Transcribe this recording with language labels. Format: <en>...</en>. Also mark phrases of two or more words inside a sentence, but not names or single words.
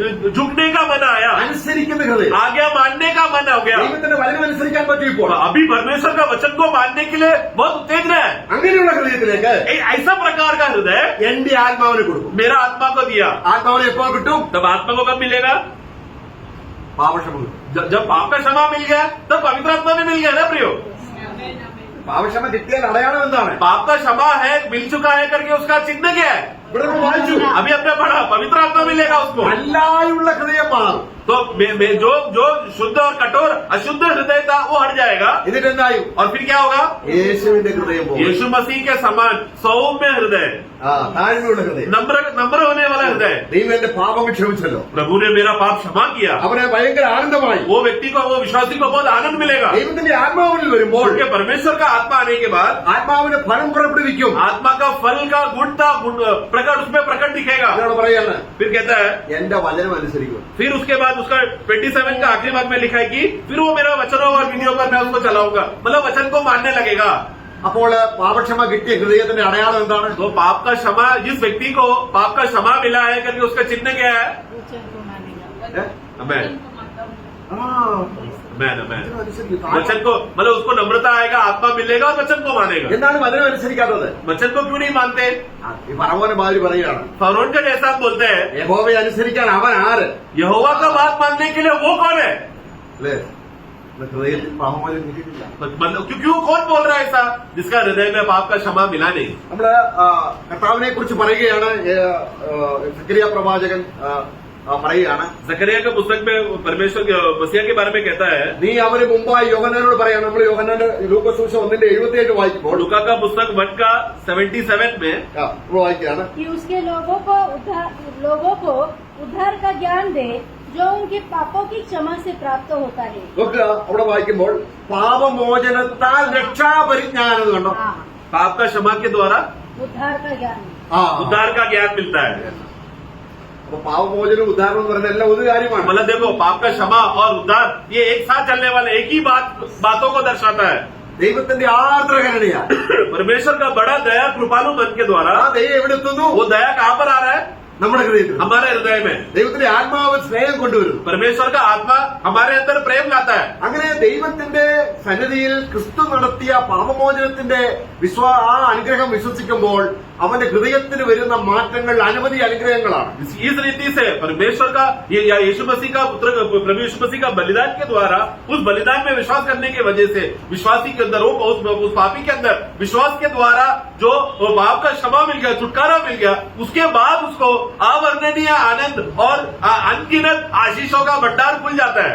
<hi>झुकने का मन आया,</hi> <ml>അനുസരിക്കുന്ന ഹൃദയം.</ml> <hi>आज्ञा मानने का मन हो गया.</hi> <ml>ദൈവത്തിന്റെ വചനം അനുസരിക്കാൻ പറ്റും ഇപ്പോൾ.</ml> <hi>अभी परमेश्वर का वचन को मानने के लिए बहुत उत्तेजना है.</hi> <ml>അങ്ങനെയുള്ള ഹൃദയത്തിലേക്ക്</ml> <hi>ऐसा प्रकार का हृदय</hi> <ml>എന്റെ ആത്മാവിനെ കൊടുക്കും.</ml> <hi>मेरा आत्मा को दिया.</hi> <ml>ആത്മാവിനെ എപ്പോൾ കിട്ടും?</ml> <hi>तब आत्मा को कब मिलेगा?</hi> <ml>പാപക്ഷമ കിട്ടും.</ml> <hi>जब पाप का क्षमा मिल गया तब पवित्र आत्मा भी मिल गया ना प्रियो.</hi> <ml>പാപക്ഷമ കിട്ടിയാൽ അടയാളം എന്താണ്?</ml> <hi>पाप का क्षमा है, मिल चुका है करके उसका चिन्ह क्या है?</hi> <ml>ഇവിടെ നമ്മൾ വായിച്ചു,</ml> <hi>अभी हमने पढ़ा पवित्र आत्मा मिलेगा उसको.</hi> <ml>നല്ലായുള്ള ഹൃദയം മാറും.</ml> <hi>तो जो शुद्ध और कठोर अशुद्ध हृदय था वो हट जाएगा.</hi> <ml>എന്നിട്ട് എന്തായും?</ml> <hi>और फिर क्या होगा?</hi> <ml>യേശുവിന്റെ ഹൃദയം പോകും.</ml> <hi>यीशु मसीह के समान सौम्य हृदय,</hi> <ml>താഴ്മയുള്ള ഹൃദയം.</ml> <hi>नम्र होने वाला हृदय.</hi> <ml>ദൈവം എന്റെ പാപങ്ങൾ ക്ഷമിച്ചല്ലോ.</ml> <hi>प्रभु ने मेरा पाप क्षमा किया.</hi> <ml>അവനെ ഭയങ്കര ആനന്ദമായി.</ml> <hi>वो व्यक्ति को, वो विश्वासी को बहुत आनंद मिलेगा.</hi> <ml>ദൈവത്തിന്റെ ആത്മാവിൽ വരുമ്പോൾ</ml> <hi>उनके परमेश्वर का आत्मा आने के बाद</hi> <ml>ആത്മാവിന്റെ ഫലം പുറപ്പെടുവിക്കും.</ml> <hi>आत्मा का फल का गुणता प्रकट उसमें प्रकट दिखेगा.</hi> <ml>എന്നോട് പറയാണ്,</ml> <hi>फिर कहता है,</hi> <ml>എന്റെ വചനം അനുസരിക്കും.</ml> <hi>फिर उसके बाद उसका 27 का आखिरी भाग में लिखा है कि फिर वो मेरा वचनों और विधियों पर मैं उसको चलाऊंगा. मतलब वचन को मानने लगेगा.</hi> <ml>അപ്പോൾ പാപക്ഷമ കിട്ടിയ ഹൃദയത്തിന്റെ അടയാളം എന്താണ്?</ml> <hi>तो पाप का क्षमा, जिस व्यक्ति को पाप का क्षमा मिला है करके उसका चिन्ह क्या है? वचन को मानेगा. अमेन, ആ, अमेन, अमेन.</hi> <ml>വചനം അനുസരിക്കും.</ml> <hi>वचन को मतलब उसको नम्रता आएगा, आत्मा मिलेगा और वचन को मानेगा.</hi> <ml>എന്താണ് വചനം അനുസരിക്കാത്തത്?</ml> <hi>वचन को क्यों नहीं मानते?</hi> <ml>ഈ പറവോനെ മാതിരി പറയുകയാണ്,</ml> <hi>फरोन का जैसा आप बोलते हैं,</hi> <ml>യഹോവയെ അനുസരിക്കാൻ അവൻ ആര്?</ml> <hi>यहोवा का बात मानने के लिए वो कौन है?</hi> <ml>അല്ലേ? ഹൃദയത്തിൽ പാപമോചനം കിട്ടിയിട്ടില്ല.</ml> <hi>मतलब क्यों कौन बोल रहा है ऐसा जिसका हृदय में पाप का क्षमा मिला नहीं?</hi> <ml>നമ്മള് കർത്താവിനെ കുറിച്ച് പറയുകയാണ്. സക്കറിയ പ്രവാചകൻ പറയുകയാണ്,</ml> <hi>जकरिया के पुस्तक में परमेश्वर के मसीहा के बारे में कहता है,</hi> <ml>നീ അവന് മുമ്പായി യോഹന്നാനോട് പറയാണ്. നമ്മൾ യോഹന്നാന്റെ ലൂക്കോസ് സുവിശേഷം 1:77 വായിക്കുമ്പോൾ</ml> <hi>लूका का पुस्तक 1 का 77 में</hi> <ml>നമ്മൾ വായിക്കുകയാണ്,</ml> <hi>कि उसके लोगों को उद्धार का ज्ञान दे जो उनके पापों की क्षमा से प्राप्त होता है.</hi> <ml>നോക്കുക, അവിടെ വായിക്കുമ്പോൾ പാപമോചനത്താൽ രക്ഷാപരിജ്ഞാനം എന്ന് കണ്ടോ?</ml> <hi>हाँ, पाप का क्षमा के द्वारा उद्धार का ज्ञान. उद्धार का ज्ञान मिलता है.</hi> <ml>അപ്പൊ പാപമോചനം ഉദ്ധാരണം എന്ന് പറയുന്നത് എല്ലാം ഒരു കാര്യമാണ്.</ml> <hi>मतलब देखो, पाप का क्षमा और उद्धार ये एक साथ चलने वाले एक ही बातों को दर्शाता है.</hi> <ml>ദൈവത്തിന്റെ ആർദ്രകരുണയാ</ml> <hi>परमेश्वर का बड़ा दया कृपालु मन के द्वारा</hi> <ml>ആ ദൈവം എവിടെ എത്തുന്നു?</ml> <hi>वो दया कहाँ पर आ रहा है?</hi> <ml>നമ്മുടെ ഹൃദയത്തിൽ.</ml> <hi>हमारे हृदय में.</hi> <ml>ദൈവത്തിന്റെ ആത്മാവ് സ്നേഹം കൊണ്ടുവരുന്നു.</ml> <hi>परमेश्वर का आत्मा हमारे अंदर प्रेम लाता है.</hi> <ml>അങ്ങനെ ദൈവത്തിന്റെ സന്നിധിയിൽ ക്രിസ്തു നടത്തിയ പാപമോചനത്തിന്റെ ആ അനുഗ്രഹം വിശ്വസിക്കുമ്പോൾ അവന്റെ ഹൃദയത്തിന് വരുന്ന മാറ്റങ്ങൾ അനവധി അനുഗ്രഹങ്ങളാണ്.</ml> <hi>इस रीति से परमेश्वर का या यीशु मसीह का पुत्र प्रभु यीशु मसीह का बलिदान के द्वारा, उस बलिदान में विश्वास करने की वजह से विश्वासी के अंदर, उस पापी के अंदर विश्वास के द्वारा जो पाप का क्षमा मिल गया, छुटकारा मिल गया, उसके बाद उसको अवर्णनीय आनंद और अनगिनत आशीषों का भंडार खुल जाता है.</hi>